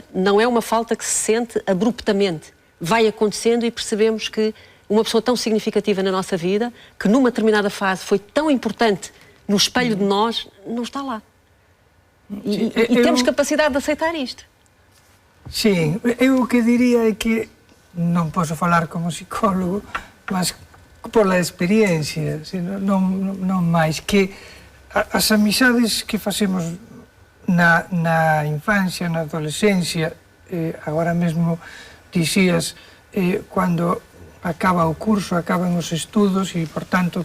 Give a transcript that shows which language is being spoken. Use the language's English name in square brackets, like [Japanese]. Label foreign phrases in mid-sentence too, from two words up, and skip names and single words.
[Portuguese] Não é uma falta que se sente abruptamente. Vai acontecendo e percebemos que uma pessoa tão significativa na nossa vida, que numa determinada fase foi tão importante no espelho de nós, não está lá. E temos capacidade de aceitar isto. [Galician] Sim, eu o que diría é que, non posso falar como psicólogo, mas pola experiencia, non máis, que as amizades que facemos na infancia, na adolescencia, agora mesmo dixías, cando acaba o curso, acaban os estudos e, por tanto,